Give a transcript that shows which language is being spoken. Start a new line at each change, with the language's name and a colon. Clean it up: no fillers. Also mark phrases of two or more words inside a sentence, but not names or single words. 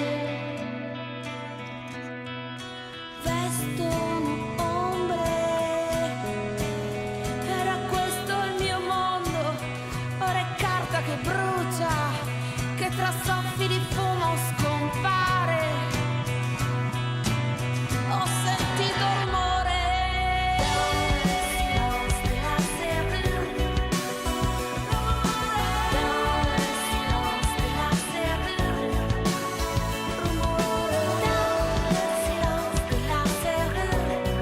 Italian: Vestono ombre, era questo il mio mondo. Ora è carta che brucia, che tra soffi di fumo scompare. Ho sentito rumore
French: dans le silence de la serrure, dans le silence de la serrure, rumore dans le silence de la serrure,